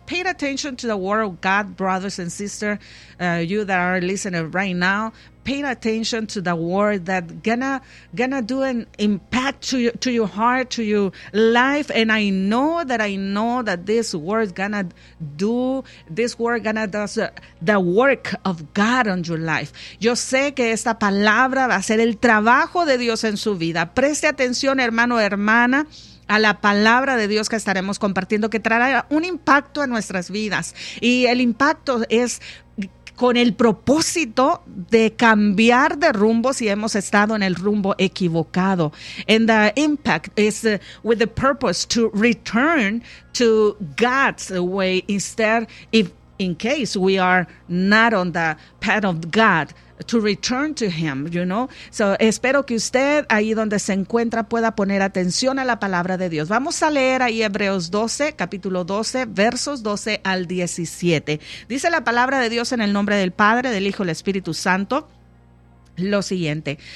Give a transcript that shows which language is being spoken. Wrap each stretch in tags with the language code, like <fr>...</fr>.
<en>Pay attention to the word of God, brothers and sisters, you that are listening right now. Pay attention to the word that gonna do an impact to your heart, to your life. And I know that this word does the work of God on your life.</en> <es>Yo sé que esta palabra va a ser el trabajo de Dios en su vida. Preste atención, hermano, hermana, a la palabra de Dios que estaremos compartiendo, que traerá un impacto a nuestras vidas. Y el impacto es con el propósito de cambiar de rumbo si hemos estado en el rumbo equivocado.</es> <en>And the impact is with the purpose to return to God's way instead, if in case we are not on the path of God, to return to him, you know.</en> <es>So espero que usted ahí donde se encuentra pueda poner atención a la palabra de Dios. Vamos a leer ahí Hebreos 12, capítulo 12, versos 12 al 17. Dice la palabra de Dios en el nombre del Padre, del Hijo y del Espíritu Santo lo siguiente.</es>